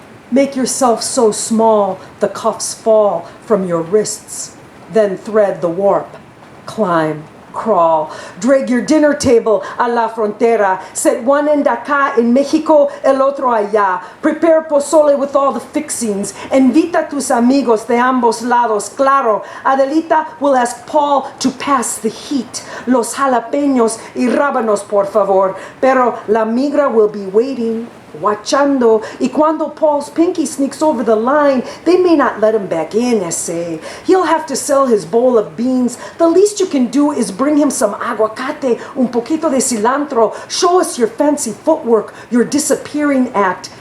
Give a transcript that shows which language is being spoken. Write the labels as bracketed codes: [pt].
[en] Make yourself so small the cuffs fall from your wrists, then thread the warp. Climb, crawl, drag your dinner table [es] a la frontera, [en] set one end acá in Mexico, [es] el otro allá. [en] Prepare pozole with all the fixings. [es] Invita tus amigos de ambos lados. [en] Claro, Adelita will ask Paul to pass the heat. [es] Los jalapeños y rábanos, por favor. Pero la migra [en] will be waiting, watchando. [es] Y cuando [en] Paul's pinky sneaks over the line, they may not let him back in, ese. He'll have to sell his bowl of beans. The least you can do is bring him some aguacate, [es] un poquito de cilantro. [en] Show us your fancy footwork, your disappearing act.